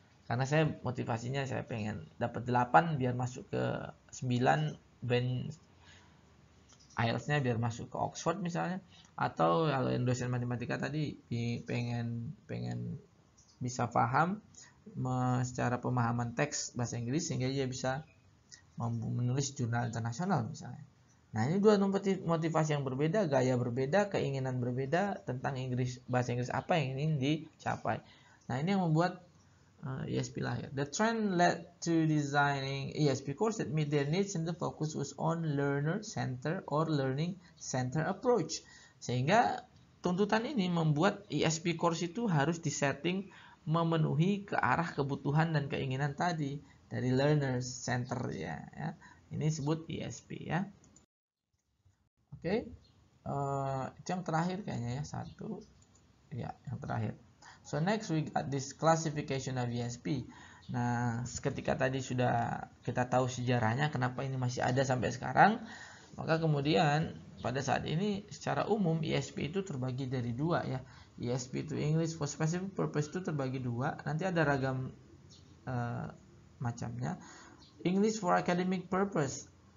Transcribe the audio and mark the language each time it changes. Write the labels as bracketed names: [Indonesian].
[Indonesian] Karena saya motivasinya saya pengen dapat 8 biar masuk ke 9 band IELTS-nya biar masuk ke Oxford misalnya, atau kalau yang dosen matematika tadi pengen bisa paham secara pemahaman teks bahasa Inggris sehingga dia bisa menulis jurnal internasional misalnya. Nah, ini dua motivasi yang berbeda, gaya berbeda, keinginan berbeda tentang bahasa Inggris apa yang ingin dicapai. Nah, ini yang membuat ESP lahir. [English] The trend led to designing ESP course that meet their needs and the focus was on learner center or learning center approach. [Indonesian] Sehingga tuntutan ini membuat ESP course itu harus disetting memenuhi ke arah kebutuhan dan keinginan tadi dari learner center ya. Ini disebut ESP ya. Oke, itu yang terakhir kayaknya ya, satu ya, yang terakhir. [English] So next we got this classification of ESP. [Indonesian] Nah, ketika tadi sudah kita tahu sejarahnya kenapa ini masih ada sampai sekarang, maka kemudian pada saat ini secara umum ESP itu terbagi dari dua ya. ESP itu English for Specific Purpose itu terbagi dua. Nanti ada ragam macamnya. [English] English for Academic Purpose.